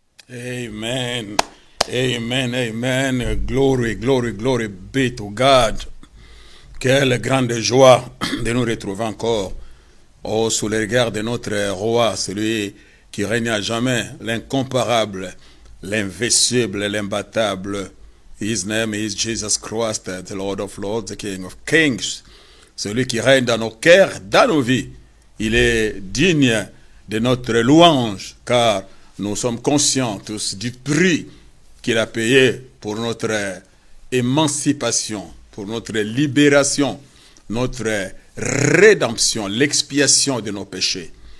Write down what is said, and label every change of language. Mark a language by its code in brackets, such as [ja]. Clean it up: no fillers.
[en] Amen. Amen. Amen. Glory, glory, glory be to God. [fr] Quelle grande joie de nous retrouver encore sous les regards de notre roi, celui qui règne à jamais, l'incomparable, l'invincible, l'imbattable. [en] His name is Jesus Christ, the Lord of Lords, the King of Kings. [fr] Celui qui règne dans nos cœurs, dans nos vies. Il est digne de notre louange, car nous sommes conscients tous du prix qu'il a payé pour notre émancipation, pour notre libération, notre rédemption, l'expiation de nos péchés.